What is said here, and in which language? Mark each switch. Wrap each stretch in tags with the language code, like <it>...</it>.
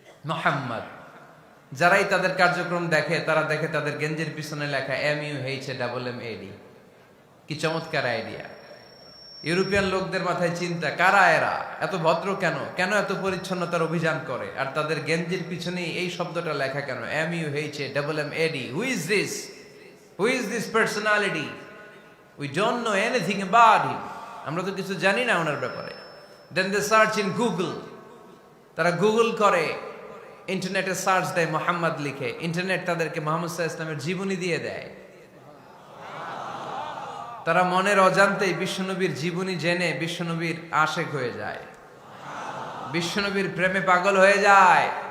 <bn>মুহাম্মদ। যারাই তাদের কার্যক্রম দেখে তারা দেখে তাদের গেঞ্জির পিছনে লেখা MUHAMMAD। কি চমৎকার আইডিয়া! ইউরোপিয়ান লোকদের মাথায় চিন্তা, কারা এরা, এত ভদ্র কেন, কেন এত পরিচ্ছন্নতার অভিযান করে, আর তাদের গেঞ্জির পিছনে এই শব্দটা লেখা কেন, MUHAMMAD?</bn> <en>Who is this? Who is this personality? We don't know anything about him.</en> <bn>আমরা তো কিছু জানি না ওনার ব্যাপারে।</bn> <en>Then they search in Google.</en> <bn>তারা গুগল করে, ইন্টারনেটে সার্চ দেয় মোহাম্মদ লিখে, ইন্টারনেট তাদেরকে মুহাম্মদ সাল্লাল্লাহু আলাইহি ওয়াসাল্লামের জীবনী দিয়ে দেয়। তারা মনের অজান্তেই বিশ্বনবীর জীবনী জেনে বিশ্বনবীর আশেক হয়ে যায়, বিশ্বনবীর প্রেমে পাগল হয়ে যায়।</bn>